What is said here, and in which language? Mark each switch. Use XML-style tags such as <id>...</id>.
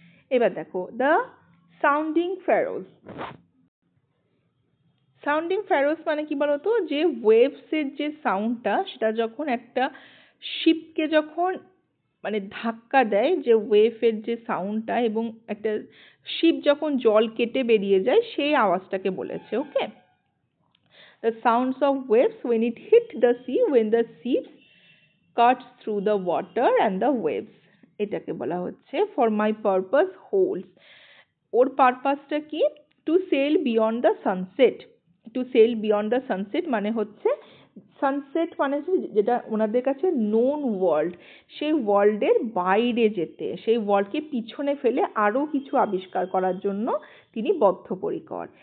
<bn>এবার দেখো,</bn> <en>the sounding furrows,</en> <bn>sounding ফ্যারোজ মানে কি বলতো, যে ওয়েভসের যে সাউন্ডটা, সেটা যখন একটা শিপকে যখন মানে ধাক্কা দেয়, যে ওয়েভের যে সাউন্ডটা, এবং একটা শিপ যখন জল কেটে বেরিয়ে যায়, সেই আওয়াজটাকে বলেছে।</bn> <en>okay, the sounds of waves when it hit the sea, when the ships cut through the water and the waves,</en> <bn>এটাকে বলা হচ্ছে</bn> <en>for my purpose holds।</en> <bn>ওর পারপাসটা কি,</bn> <en>To sail beyond the sunset. To sail beyond the sunset</en> <bn>মানে হচ্ছে, sunset মানে যেটা ওনাদের কাছে নোন ওয়ার্ল্ড, সেই ওয়ার্ল্ডের বাইরে যেতে, সেই ওয়ার্ল্ডকে পিছনে ফেলে আরও কিছু আবিষ্কার করার জন্য তিনি বদ্ধপরিকর।</bn>